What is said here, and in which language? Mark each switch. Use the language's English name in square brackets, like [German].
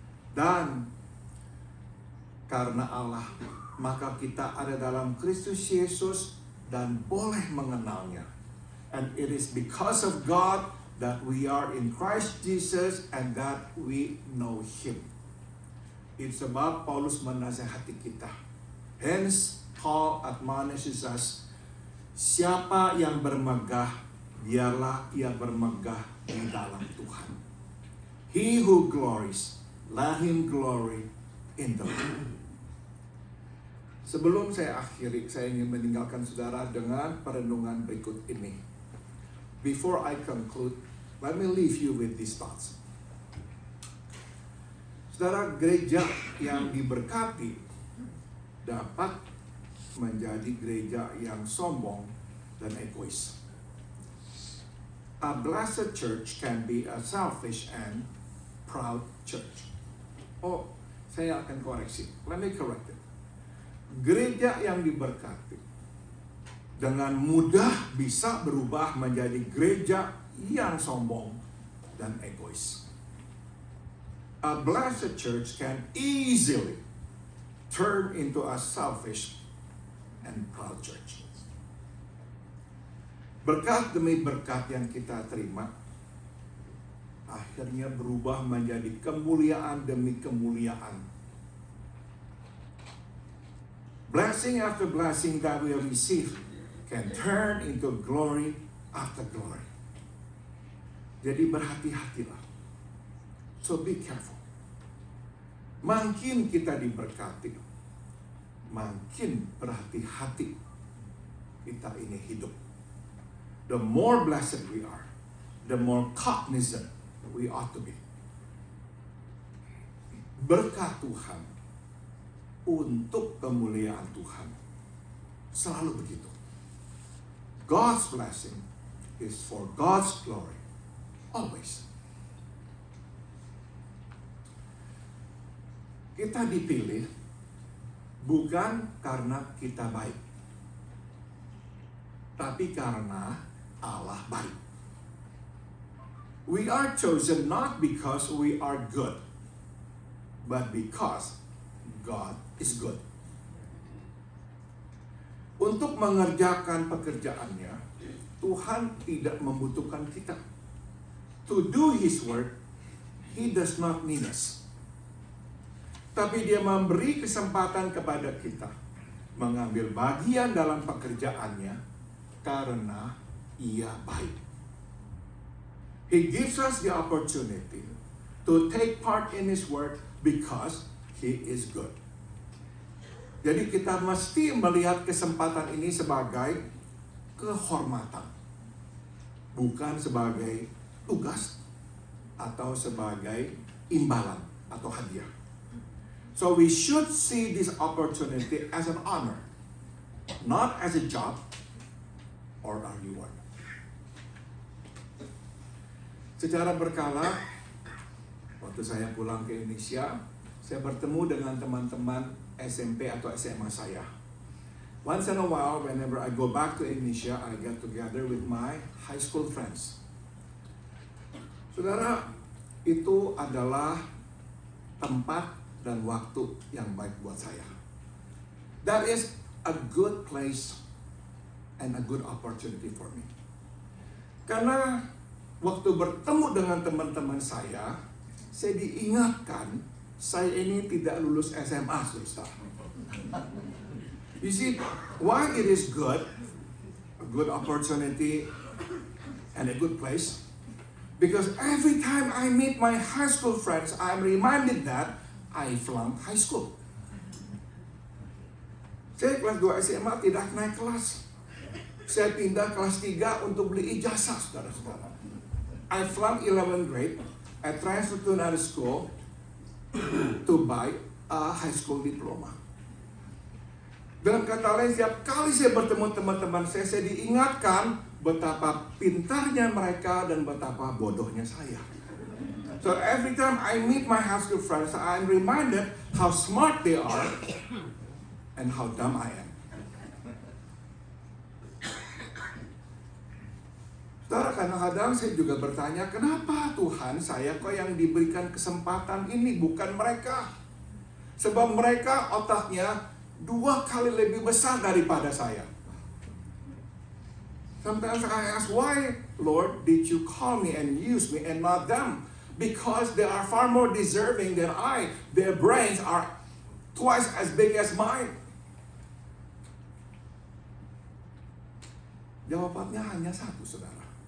[Indonesian] Dan karena Allah, maka kita ada dalam Kristus Yesus dan boleh mengenalnya. [English] And it is because of God that we are in Christ Jesus and that we know Him. [Indonesian] It's sebab Paulus menasihati kita. [English] Hence, Paul admonishes us, [Indonesian] siapa yang bermegah, biarlah ia bermegah di dalam Tuhan. [English] He who glories, let him glory in the Lord. [Indonesian] Sebelum saya akhiri, saya ingin meninggalkan saudara dengan perenungan berikut ini. [English] Before I conclude, let me leave you with these thoughts. [Indonesian] Saudara, gereja yang diberkati dapat menjadi gereja yang sombong dan egois. [English] A blessed church can be a selfish and proud church. [Indonesian] Oh, saya akan koreksi. [English] Let me correct it. [Indonesian] Gereja yang diberkati dengan mudah bisa berubah menjadi gereja yang sombong dan egois. [English] A blessed church can easily turn into a selfish and proud church. [Indonesian] Berkat demi berkat yang kita terima, akhirnya berubah menjadi kemuliaan demi kemuliaan. [English] Blessing after blessing that we have received can turn into glory after glory. [Indonesian] Jadi berhati-hatilah. [English] So be careful. [Indonesian] Makin kita diberkati, makin berhati-hati kita ini hidup. [English] The more blessed we are, the more cognizant we ought to be. [Indonesian] Berkat Tuhan untuk kemuliaan Tuhan. Selalu begitu. [English] God's blessing is for God's glory. Always. [Indonesian] kita dipilih bukan karena kita baik, tapi karena Allah baik. [English] We are chosen not because we are good, but because God is good. [Indonesian] Untuk mengerjakan pekerjaannya, Tuhan tidak membutuhkan kita. [English] To do His work, He does not need us. [Indonesian] Tapi Dia memberi kesempatan kepada kita mengambil bagian dalam pekerjaannya karena Ia baik. [English] He gives us the opportunity to take part in His work because He is good. [Indonesian] Jadi kita mesti melihat kesempatan ini sebagai kehormatan, bukan sebagai tugas atau sebagai imbalan atau hadiah. [English] So we should see this opportunity as an honor, not as a job or a reward. [Indonesian] Secara berkala, waktu saya pulang ke Indonesia, saya bertemu dengan teman-teman SMP atau SMA saya. [English] Once in a while, whenever I go back to Indonesia, I get together with my high school friends. [Indonesian] Saudara, itu adalah tempat dan waktu yang baik buat saya. [English] That is a good place and a good opportunity for me. [Indonesian] Karena waktu bertemu dengan teman-teman saya diingatkan saya ini tidak lulus SMA, saudara. [English] You see, why it is good, a good opportunity, and a good place? Because every time I meet my high school friends, I'm reminded that I flunked high school. [Indonesian] Saya kelas 2 SMA tidak naik kelas. Saya pindah kelas 3 untuk beli ijazah, saudara-saudara. [English] I flunked 11th grade. I transferred to another school to buy a high school diploma. [Indonesian] Dengan kata lain, setiap kali saya bertemu teman-teman saya diingatkan betapa pintarnya mereka dan betapa bodohnya saya. [English] So every time I meet my high school friends, I'm reminded how smart they are and how dumb I am. [Indonesian] Saudara, kadang-kadang saya juga bertanya, kenapa Tuhan saya kok yang diberikan kesempatan ini, bukan mereka? Sebab mereka otaknya 2 kali lebih besar daripada saya. [English] Sometimes I ask, why, Lord, did you call me and use me and not them? Because they are far more deserving than I. Their brains are twice as big as mine. [Indonesian] Jawabannya hanya satu, saudara.